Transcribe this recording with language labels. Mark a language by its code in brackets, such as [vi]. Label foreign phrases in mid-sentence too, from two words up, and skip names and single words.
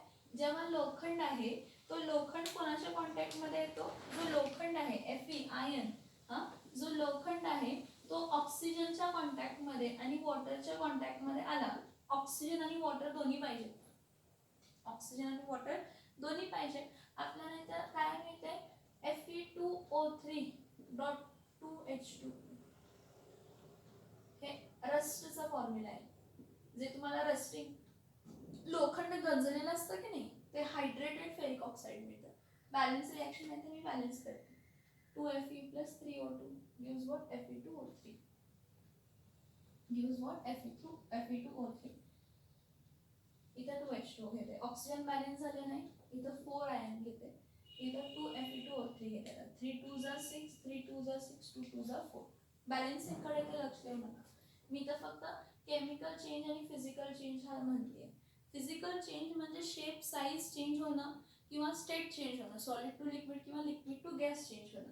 [mr] जेव्हा लोखंड आहे तो लोखंड कोणाच्या कॉन्टॅक्टमध्ये येतो? जो लोखंड आहे Fe आयर्न, जो लोखंड आहे तो ऑक्सिजनच्या कॉन्टॅक्टमध्ये आणि वॉटरच्या कॉन्टॅक्टमध्ये आला. ऑक्सिजन आणि वॉटर दोन्ही पाहिजे. ऑक्सिजन आणि वॉटर दोन्ही पाहिजे. आपल्याला इथं काय मिळते? Fe2O3.2H2. हे रस्टचा फॉर्म्युला आहे. जे तुम्हाला रस्टिंग लोखंड गंजलेलं असतं की नाही ते [en] hydrated ferric oxide [mr] मिळतं. [en] balance reaction [mr] आहे ते मी बॅलन्स करते. [en] 2Fe plus 3O2 gives what? Fe2O3 gives what? Fe2O3. [mr] इथं 2H2 घेते. [en] oxygen balance [mr] झाले नाही. इथं 4 आयन घेते. इथं 2Fe2O3 घेते. 3 2 जा 6, 3 2 जा 6, 2 2 जा 4. बॅलन्सिंग कडे ते लक्ष देऊ नका. मी तर फक्त [en] chemical change [mr] आणि [en] physical change [mr] हा म्हणते. [en] physical change [mr] म्हणजे [en] shape size change [mr] होणं किंवा [en] state change [mr] होणं, [en] solid to liquid [mr] किंवा [en] liquid to gas change [mr] होणं.